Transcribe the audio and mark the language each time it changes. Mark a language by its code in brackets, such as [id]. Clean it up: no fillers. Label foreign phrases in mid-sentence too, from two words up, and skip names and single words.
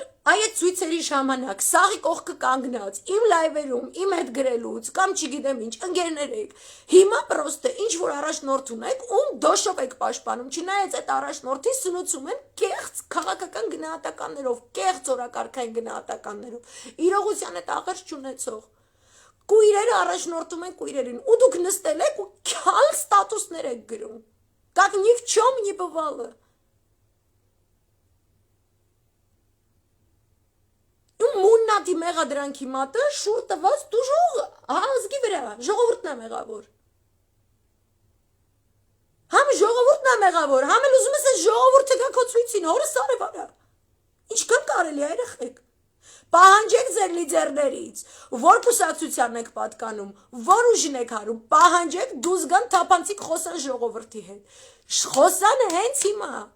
[hy] այդ ցույցերի ժամանակ սաղի կողքը կանգնած, իմ լայվերում, իմ հետ գրելուց, կամ չգիտեմ ինչ, ընկերներ եք, հիմա պրոստը ինչ որ առաջնորդ ունեք, ում դոշով եք պաշտպանում, չնայած այդ առաջնորդին սնուցում են կեղծ քաղաքական գնահատականներով, կեղծ օրակարգային գնահատականներով, իրողության այդ աղերս չունեցող Կույրերը առաջնորդում են կույրերին, ու դուք նստել եք ու քյալ ստատուսներ եք գրում, [ru] как ни в чем не бывало։ [hy] Ու մուննատի մեղադրանքի մատը շուր տված դուժող ազգի վրա, ժողովուրդն է մեղավոր։ Համ ժողովուրդն է մեղավոր, համ էլ ուզում ես այս ժողովուրդը գա քո ցույցին, հորս արևարա։ Ինչքան կարելի է երեխեք։ Պահանջեք ձեր լիդերներից, որ կուսակցության եք պատկանում, որ ուժին եք հարում, պահանջեք դուզ գան թափանցիկ խոսան ժողովրդի հետ, խոսան հենց հիմա,